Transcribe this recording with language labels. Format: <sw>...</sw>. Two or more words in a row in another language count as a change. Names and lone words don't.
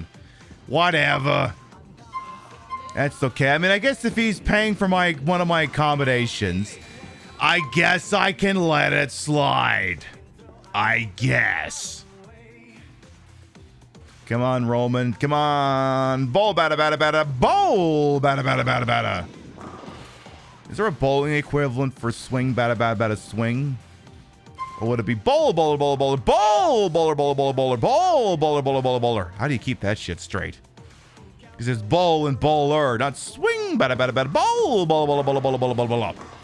<en>Whatever. That's okay. I mean, I guess if he's paying for one of my accommodations, I guess I can let it slide. I guess. Come on, Roman. Come on. Bowl, bada, bada, bada. Bowl, bada, bada, bada, bada. Is there a bowling equivalent for swing, bada, bada, bada, swing? Or would it be bowl, bowler, bowler, bowler, bowl, bowler, bowler, bowler, bowler, bowl, bowler, bowler, bowler, bowler? How do you keep that shit straight? Because it's bowl and bowler, not swing, bada, bada, bada, bowl, bowler, bowler, bowler, bowler, bowler, bowler, bowler.</en>